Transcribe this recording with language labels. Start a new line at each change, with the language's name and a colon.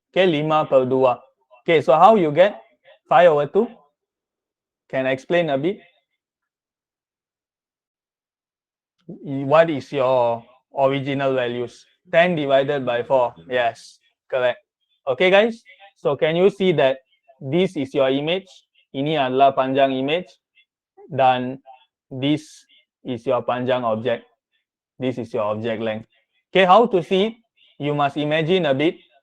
English: Okay, 5/2. Okay, so how you get 5/2? Can I explain a bit? What is your original values? 10 divided by 4. Yes, correct. Okay guys, so can you see that this is your image?
Malay: Ini adalah panjang image dan
English: this is your
Malay: panjang object.
English: This is your object length. Okay, how to see it? You must imagine a bit.